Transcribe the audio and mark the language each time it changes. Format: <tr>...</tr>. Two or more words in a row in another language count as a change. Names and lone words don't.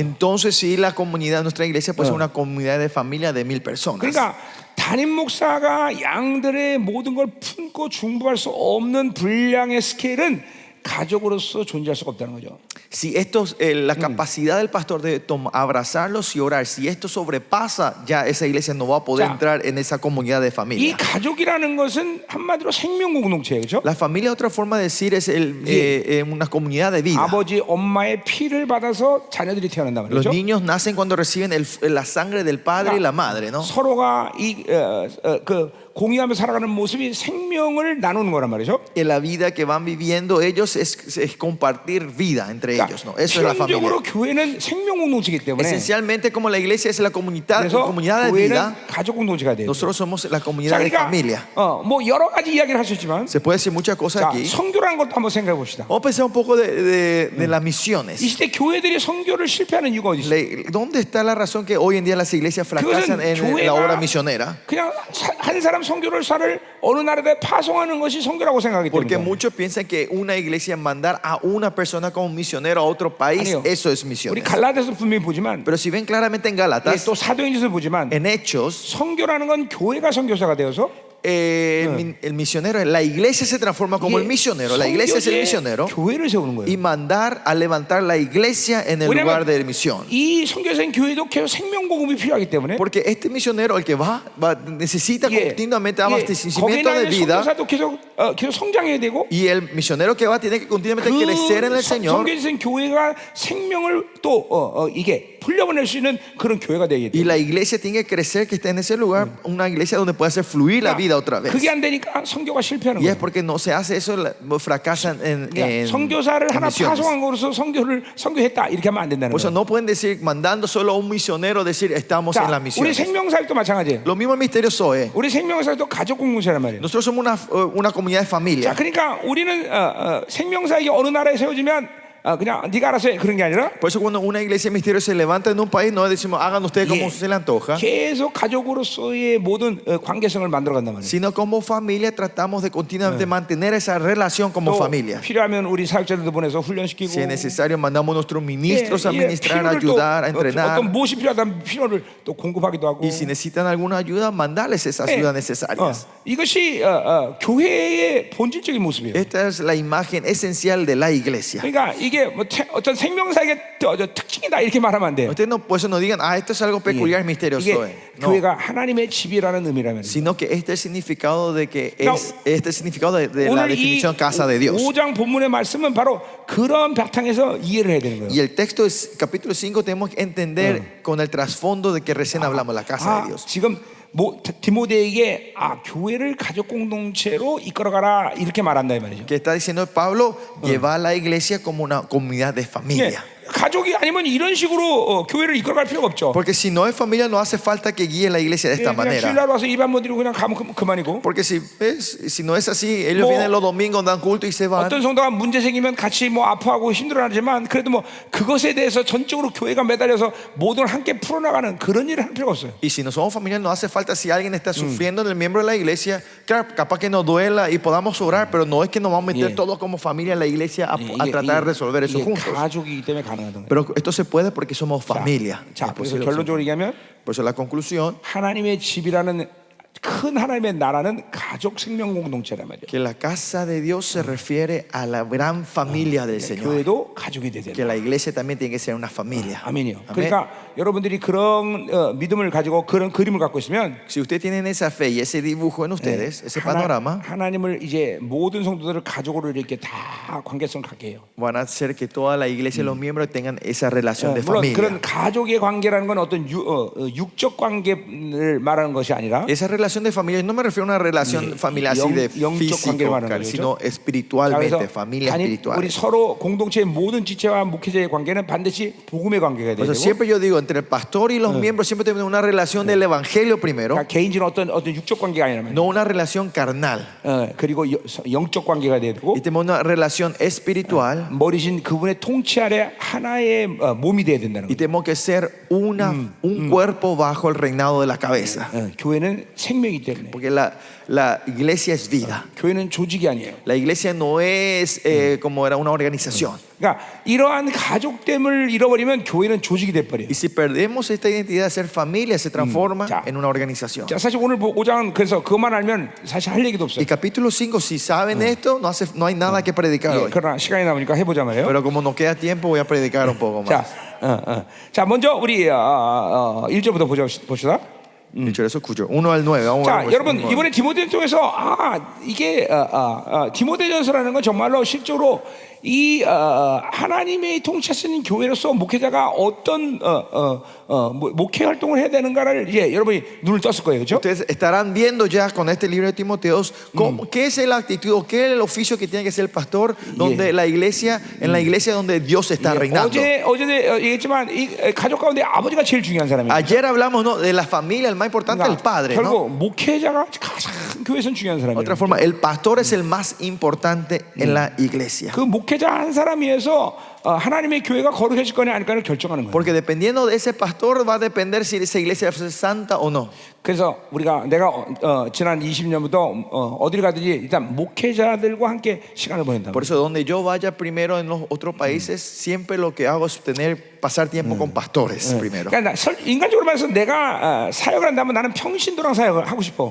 <es>Entonces sí, la comunidad, nuestra iglesia puede ser una comunidad de familia de 1,000 personas.</es> <ko>그러니까 담임 목사가 양들의 모든 걸 품고 중보할 수 없는 분량의 스케일은 가족으로서 존재할 수가 없다는 거죠.</ko> <es>Si la capacidad del pastor de abrazarlos y orar, si esto sobrepasa, ya esa iglesia no va a poder</es> <ko>자,</ko> <es>entrar en esa comunidad de</es> <ko>이</ko> <es>familia.</es> <ko>가족이라는 것은 한마디로 생명 공동체예요, 그렇죠?</ko> <es>La familia, otra forma de decir, es una comunidad de vida.</es> <ko>아버지, 엄마의 피를 받아서 자녀들이 태어난단</ko> <es>Los</es> <ko>말이죠.</ko> <es>niños nacen cuando reciben la sangre del padre y la madre, ¿no?</es> <ko>서로가 공유하며 살아가는 모습이 생명을 나누는 거란 말이죠.</ko> <es>En la vida que van viviendo ellos es compartir vida entre ellos, ¿no? Eso es la familia.</es> <ko>필연적으로 교회는 생명 공동체이기 때문에</ko> <es>Esencialmente, como la iglesia es la comunidad</es> <ko>그래서</ko> <es>de</es> <ko>교회는</ko> <es>vida,</es> <ko>가족 공동체가 돼요.</ko> <es>nosotros somos la</es> <ko>자,</ko> <es>comunidad de</es> <ko>그러니까</ko> <es>familia.</es> <ko>뭐 여러 가지 이야기를 할 수 있지만</ko> <es>Se puede decir muchas cosas</es> <ko>자,</ko> <es>aquí.</es> <ko>선교라는 것도 한번 생각해 봅시다.</ko> <es>Vamos a pensar un poco de las</es> <ko>이</ko> <es>misiones.</es> <ko>시대 교회들이 선교를 실패하는 이유가 어디 있어요?</ko> <es>¿Dónde está la razón que hoy en día las iglesias fracasan en la obra misionera?</es> <ko>그냥 한 사람 선교사를 어느 나라에 파송하는 것이 선교라고 생각하기</ko> <es>Porque</es> <ko>때문에.</ko> <es>muchos piensan que una iglesia mandar a una persona como misionero a otro país,</es> <ko>아니요.</ko> <es>eso es</es> <ko>우리</ko> <es>misiones.</es> <ko>갈라디아서 분명히 보지만</ko> <es>Pero si ven claramente en Gálatas,</es> <ko>또 사도행전에서 보지만</ko> <es>en Hechos,</es> <ko>선교라는 건 교회가 선교사가 되어서</ko> <es>el misionero, la iglesia se transforma como el misionero. La iglesia es el</es> <ko>선교지에</ko> <es>misionero</es> <ko>교회를 세우는 거예요.</ko> <es>y mandar a levantar la iglesia en el lugar de misión.</es> <ko>이 선교사인 교회도 계속 생명 공급이 필요하기 때문에</ko> <es>Porque este misionero, el que necesita continuamente abastecimiento de</es> <ko>거기에</ko> <es>vida.</es> <ko>선교사도 계속 성장해야 되고</ko> <es>Y el misionero que va tiene que continuamente crecer en el Señor.</es> <ko>선교지인 교회가 생명을 또 이게 풀려보낼 수 있는 그런 교회가 되게</ko> <es>Y</es> <ko>돼요.</ko> <es>la iglesia tiene que crecer, que esté en ese lugar, una iglesia donde pueda hacer fluir la vida otra vez.</es> <ko>그게 안 되니까 선교가 실패하는</ko> <es>Y es</es> <ko>거예요.</ko> <es>porque no se hace eso, fracasan en</es> <ko>선교사를 하나</ko> <es>misiones.</es> <ko>파송한 거로서 선교했다 이렇게 하면 안 된다는</ko> <es>Por eso</es> <ko>거예요.</ko> <es>no pueden decir, mandando solo a un misionero, decir estamos en la</es> <ko>자,</ko> <es>misión.</es> <ko>우리 생명사역도 마찬가지예요.</ko> <es>Lo mismo el misterio Zoe.</es> <ko>우리 생명사역도 가족 공동체란 말이에요.</ko> <es>Nosotros somos una comunidad de</es> <ko>자,</ko> <es>familia.</es> <ko>그러니까 우리는 생명사역이 어느 나라에 세워지면 그냥 네가 알아서 해 그런 게 아니라</ko> <es>Por eso cuando una iglesia de misterio se levanta en un país, no decimos hagan ustedes como</es> <ko>예,</ko> <es>se les antoja,</es> <ko>계속 가족으로서의 모든 관계성을 만들어간단 말이에요.</ko> <es>sino como familia tratamos de continuamente mantener esa relación como</es> <ko>또</ko> <es>familia.</es> <ko>필요하면 우리 사역자들도 보내서 훈련시키고</ko> <es>Si es necesario, mandamos a nuestros</es> <ko>예,</ko> <es>ministros a ministrar, a</es> <ko>필요를 또</ko> <es>ayudar, a entrenar.</es> <ko>어떤 무엇이 필요하다면 필요를 또 공급하기도 하고</ko> <es>Y si necesitan alguna ayuda, mandarles esas</es> <ko>예,</ko> <es>ayudas necesarias.</es> <ko>이것이 교회의 본질적인 모습이에요.</ko> <es>Esta es la imagen esencial de la iglesia.</es> <ko>그러니까 이게 뭐 어떤 생명사의 특징이다 이렇게 말하면 안 돼요.</ko> <es>Ustedes no, por eso no digan, esto es algo peculiar, misterioso.</es> <ko>이게</ko> <es>No,</es> <ko>교회가 하나님의 집이라는 의미라면</ko> <es>sino que este es el significado de que No. es este es el significado de la</es> <ko>오늘 이</ko> <es>definición casa de Dios.</es> <ko>5장 본문의 말씀은 바로 그런 바탕에서 이해를 해야 되는</ko> <es>Y</es> <ko>거예요.</ko> <es>el texto es capítulo 5 tenemos que entender con el trasfondo de que recién hablamos la casa de Dios.</es> <ko>지금 디모데에게 교회를 가족 공동체로 이끌어가라 이렇게 말한다 이 말이죠.</ko> <es>Que está diciendo Pablo, lleva a la iglesia como una comunidad de</es> <ko>예,</ko> <es>familia.</es> <ko>가족이 아니면 이런 식으로 교회를 이끌어갈 필요가 없죠.</ko> <es>Porque si no es familia, no hace falta que guíe la iglesia de</es> <ko>예,</ko> <es>esta</es> <ko>그냥</ko> <es>manera.</es> <ko>주일날 와서 입 한번 드리고 그냥 가면 그만이고.</ko> <es>Porque si no es así, ellos</es> <ko>뭐,</ko> <es>vienen los domingos, dan culto y se van.</es> <ko>어떤 성도가 문제 생기면 같이 아파하고 힘들어하지만 그래도 그것에 대해서 전적으로 교회가 매달려서 모든 걸 함께 풀어나가는 그런 일을 할 필요가 없어요.</ko> <es>Y si no somos familia, no hace falta si alguien está sufriendo en el miembro de la iglesia, claro, capaz que nos duela y podamos orar, pero no es que nos vamos a meter</es> <ko>예.</ko> <es>todos como familia en la iglesia a</es> <ko>이게-</ko> <es>tratar de resolver eso</es> <ko>이게</ko> <es>juntos.</es> <ko>가족이기 때문에 가능하던 거예요.</ko> <es>Pero esto se puede porque somos familia.</es> <ko>자,</ko> <es>Es</es> <ko>그래서</ko> <es>posible.</es> <ko>결론적으로 얘기하면</ko> <es>Por eso la conclusión,</es> <ko>하나님의 집이라는 큰 하나님의 나라는 가족 생명 공동체란 말이에요.</ko> <es>que la casa de Dios se refiere a la gran familia del Señor.</es> <ko>교회도 가족이 돼야</ko> <es>Que</es> <ko>된다.</ko> <es>la iglesia también tiene que ser una familia.</es> <ko>아멘이요.</ko> <es>Amén.</es> <ko>그러니까 여러분들이 그런 믿음을 가지고 그런 그림을 갖고 있으면</ko> <es>Si ustedes tienen esa fe y ese dibujo en ustedes, ese panorama,</es> <ko>하나님을 이제 모든 성도들을 가족으로 이렇게 다 관계성을 갖게 해요.</ko> <es>van a hacer que toda la iglesia y los miembros tengan esa relación de</es> <ko>물론</ko> <es>familia.</es> <ko>그런 가족의 관계라는 건 어떤 육적 관계를 말하는 것이 아니라</ko> <es>Esa relación de familia, no me refiero a una relación familiar así de</es> <ko>영적 관계를</ko> <es>físico,</es> <ko>말하는 거죠.</ko> <es>sino</es> <ko>자,</ko> <es>espiritualmente,</es> <ko>그래서</ko> <es>familia</es> <ko>우리</ko> <es>espiritual.</es> <ko>서로 공동체의 모든 지체와 목회자의 관계는 반드시 복음의 관계가</ko> <es>Por</es> <ko>돼야</ko> <es>eso</es> <ko>되고</ko> <es>siempre yo digo, entre el pastor y los miembros siempre tenemos una relación del evangelio primero,</es> <ko>그러니까 개인적인 어떤 육적 관계가 아니라</ko> <es>no una relación carnal.</es> <ko>그리고 영적 관계가 돼야 되고</ko> <es>Y tenemos una relación espiritual</es> <ko>머리신 그분의 통치 아래 하나의 몸이 돼야 된다는</ko> <es>y</es> <ko>거예요.</ko> <es>tenemos que ser un cuerpo bajo el reinado de la cabeza.</es> <ko>교회는 생명이기 때문에</ko> <es>Porque la iglesia es vida.</es> <ko>교회는 조직이 아니에요.</ko> <es>La iglesia no es como era una organización.</es> <ko>그러니까 이러한 가족됨을 잃어버리면 교회는 조직이 돼버려요.</ko> <es>Y si perdemos esta identidad de ser familia, se transforma</es> <ko>자.</ko> <es>en una organización.</es> <ko>자, 사실 오늘 5장은 그래서 그것만 알면 사실 할 얘기도 없어요.</ko> <es>Y capítulo 5, si saben esto, no hay nada que predicar</es> <ko>예,</ko> <es>hoy.</es> <ko>그러나 시간이 남으니까 해보자 말이에요.</ko> <es>Pero como nos queda tiempo, voy a predicar un poco</es> <ko>자,</ko> <es>más.</es> <ko>자, 먼저 우리 1절부터 봅시다.</ko> <es>Dicho eso, escucho. 1 al 9. Vamos</es> <ko>자,</ko> <es>a ver</es> <ko>여러분</ko> <es>versículo 9.</es> <ko>이번에 디모데 쪽에서 이게 디모데전서라는 건 정말로 실제로 이 하나님의 통치하시는 교회로서 목회자가 어떤 목회 활동을 해야 되는가를 이제 여러분이 눈을 떴을 거예요, 그렇죠?</ko> <es>Ustedes estarán viendo ya con este libro de Timoteos qué es la actitud o qué es el oficio que tiene que ser el pastor donde la iglesia, en la iglesia donde Dios está reinando.</es> <ko>어제 얘기했지만 이 가족 가운데 아버지가 제일 중요한 사람이에요.</ko> <es>Ayer hablamos, ¿no?, de la familia, el más importante es el padre, ¿no?</es> <ko>결국 목회자가 가장 교회에서 중요한 사람이에요.</ko> <es>Otra forma, el pastor es el más importante en la iglesia.</es> <ko>그 목회자 한 사람에 의해서 하나님의 교회가 거룩해질 거냐 아닐까를 결정하는 거예요.</ko> <es>Porque dependiendo de ese pastor va a depender si esa iglesia es santa o no.</es> <ko>그래서 내가 지난 20년부터 어디를 가든지 일단 목회자들과 함께 시간을 보낸다.</ko> <es>Por eso donde yo vaya primero en los otros países, siempre lo que hago es pasar tiempo con pastores primero.</es> <ko>그러니까 인간적으로 말해서 내가 사역을 한다면 나는 평신도랑 사역을 하고 싶어.</ko>